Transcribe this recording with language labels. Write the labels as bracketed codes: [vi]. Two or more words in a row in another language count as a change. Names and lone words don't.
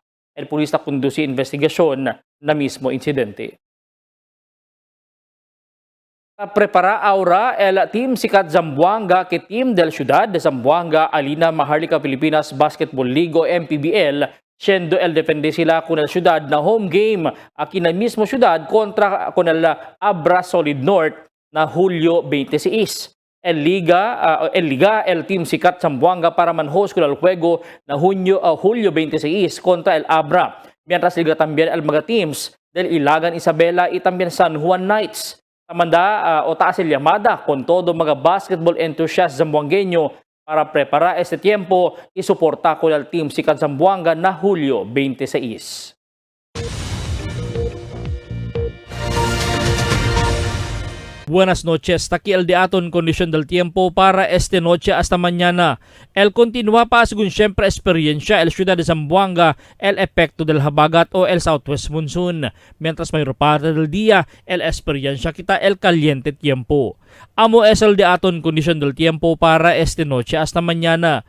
[cbk] El pulis na conduce investigasyon na mismo insidente. Prepara ahora el Team Sikat Zamboanga que Team del Ciudad de Zamboanga alina Maharlika Pilipinas Basketball League o MPBL, siendo el defende sila con el Ciudad na home game aquí na mismo Ciudad kontra con el Abra Solid North na Hulyo 26. El Team Sikat Zamboanga para man-host con el juego na Hulyo 26 contra el Abra. Mientras liga también el mga teams del Ilagan Isabela y también San Juan Knights. Tamanda o taas el llamada con todo mga [en] basketball enthusiasts [cbk] zamboangueño para preparar este tiempo y soportar con el Team Sikat Zamboanga na Hulyo 26. Buenas noches, taki el de aton kondisyon del tiempo para este noche hasta mañana. El continúa pa según siempre experiencia el ciudad de Zamboanga el efecto del habagat o el [en] southwest monsoon. [cbk] Mientras mayor parte del día el experiencia kita el caliente tiempo. Amo es el de aton kondisyon del tiempo para este noche hasta mañana.